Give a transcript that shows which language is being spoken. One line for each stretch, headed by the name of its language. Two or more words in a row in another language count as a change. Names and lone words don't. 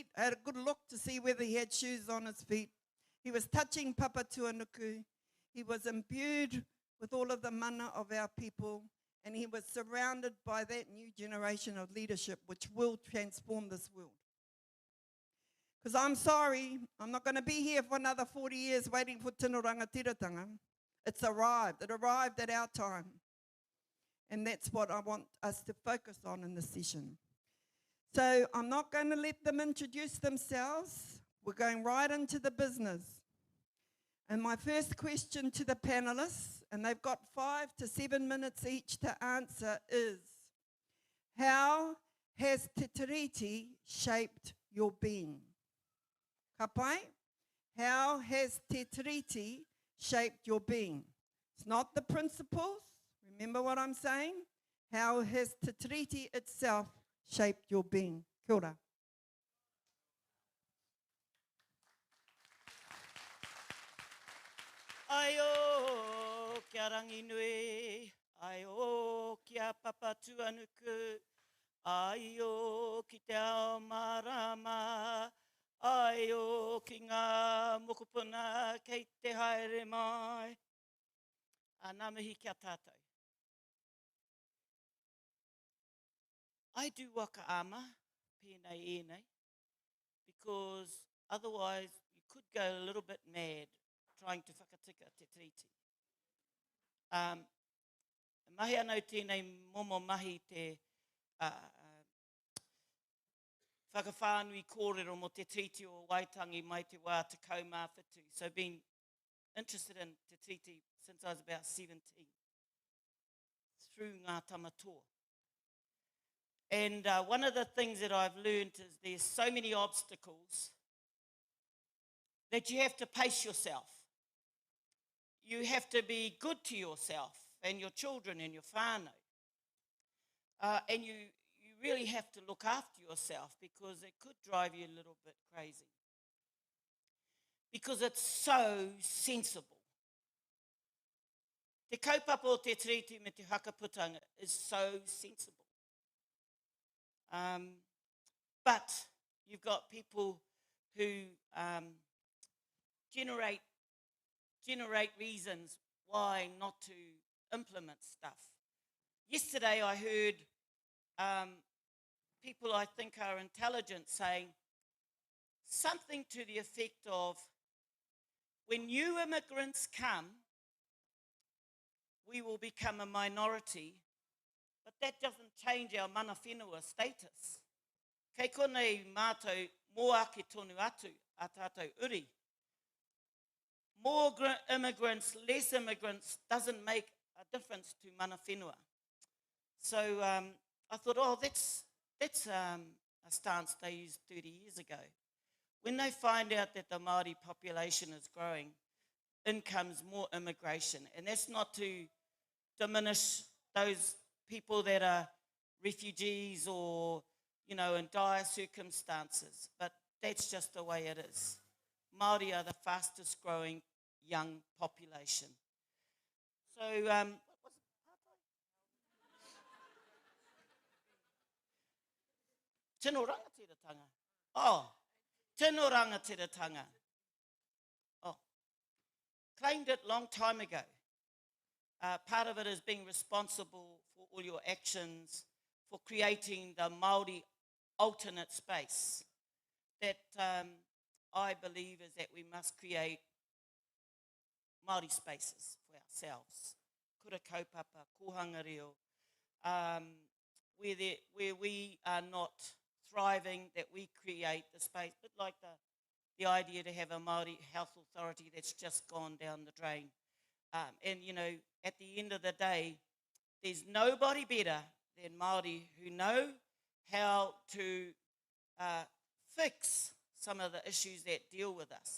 English: I had a good look to see whether he had shoes on his feet. He was touching Papatuanuku. He was imbued with all of the mana of our people, and he was surrounded by that new generation of leadership which will transform this world. Because I'm sorry, I'm not going to be here for another 40 years waiting for
Māori: tino rangatiratanga.
English: It's arrived. It arrived at our time. And that's what I want us to focus on in this session. So I'm not going to let them introduce themselves. We're going right into the business. And my first question to the panelists, and they've got 5 to 7 minutes each to answer, is how has Te Tiriti shaped your being?
Māori: Ka pai?
English: How has Te Tiriti shaped your being? It's not the principles. Remember what I'm saying? How has Te Tiriti itself shaped your being?
Māori: Kia ora. Ai o kia rangi nui, ai o kia Papatuanuku, ai o ki te ao marama, ai o ki ngā mokopuna kei te haere mai. Nā mihi kia tātou.
English: I do
Māori: waka ama, pēnei ēnei,
English: because otherwise you could go a little bit mad trying to
Māori: whakatika te tiriti. Mahi anau tēnei momo mahi te whakawhānui kōrero mo te tiriti o Waitangi mai te wā te kaumāwhitu.
English: So I've been interested in te tiriti since I was about 17, through ngā tamatoa. And one of the things that I've learned is there's so many obstacles that you have to pace yourself. You have to be good to yourself and your children and your whānau. And you really have to look after yourself because it could drive you a little bit crazy. Because it's so sensible.
Māori: Te kaupapa o te tiriti me te hakaputanga
English: is so sensible. But you've got people who generate reasons why not to implement stuff. Yesterday I heard people I think are intelligent saying something to the effect of, when new immigrants come, we will become a minority, but that doesn't change our
Māori: mana whenua
English: status.
Māori: Kei konei mātou mō ake tonu atu a tātou uri.
English: More immigrants, less immigrants doesn't make a difference to
Māori: mana whenua.
English: So I thought, oh, that's a stance they used 30 years ago. When they find out that the Māori population is growing, in comes more immigration. And that's not to diminish those people that are refugees or, you know, in dire circumstances. But that's just the way it is. Māori are the fastest growing young population. So, what was it?
Māori: Tino rangatiratanga. Oh, tino rangatiratanga.
English: Oh, claimed it long time ago. Part of it is being responsible for all your actions, for creating the Māori alternate space that I believe is that we must create Māori spaces for ourselves.
Māori: Kura kaupapa, kohanga reo,
English: where we are not thriving, that we create the space, but like the idea to have a Māori health authority that's just gone down the drain. And, you know, at the end of the day, there's nobody better than Māori who know how to fix some of the issues that deal with us.